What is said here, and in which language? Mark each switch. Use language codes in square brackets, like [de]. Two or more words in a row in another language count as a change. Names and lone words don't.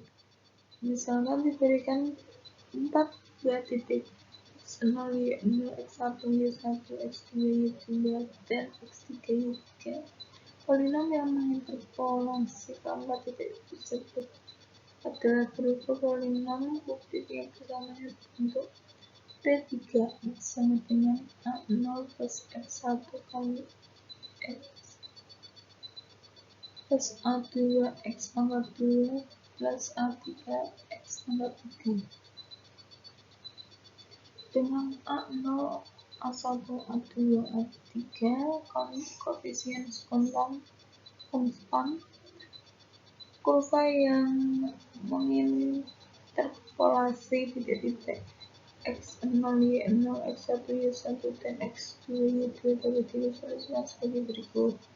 [id] Misalkan diberikan 4 buah titik X0, Y0, X1, Y1, X2, Y2, dan X3, Y3. Polinom yang menginterpolasi keempat titik tersebut adalah berupa polinom kubik yang bersamanya bentuk P3X sama dengan A0 plus X1 kali X plus A2 X pangkat 2 plus A3 X pangkat 3 dengan A0, A1, A2, A3 koefisien spontan konstan. Kurva yang menginterpolasi titik-titik X0, Y0, X1, Y1, dan X2, Y2 dapat diilustrasikan sebagai berikut.